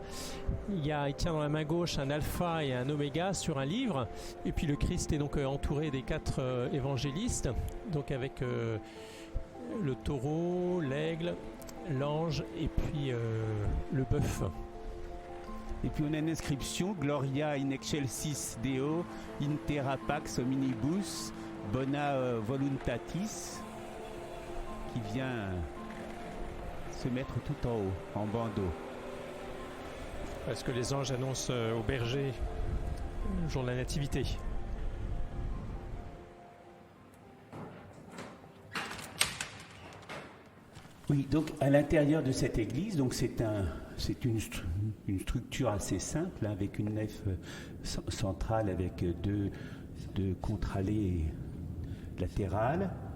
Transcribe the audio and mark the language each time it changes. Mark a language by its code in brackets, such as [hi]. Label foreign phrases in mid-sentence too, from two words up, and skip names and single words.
[fr] Il tient dans la main gauche un alpha et un oméga sur un livre. Et puis le Christ est donc entouré des 4 évangélistes, donc avec le taureau, l'aigle, l'ange et puis le bœuf. Et puis on a une inscription [la] Gloria in excelsis Deo, in terra pax hominibus, bona voluntatis, [fr] qui vient se mettre tout en haut, en bandeau. Parce que les anges annoncent aux bergers le jour de la nativité. Oui, donc à l'intérieur de cette église, donc c'est une structure assez simple, avec une nef centrale avec deux contre-allées latérales.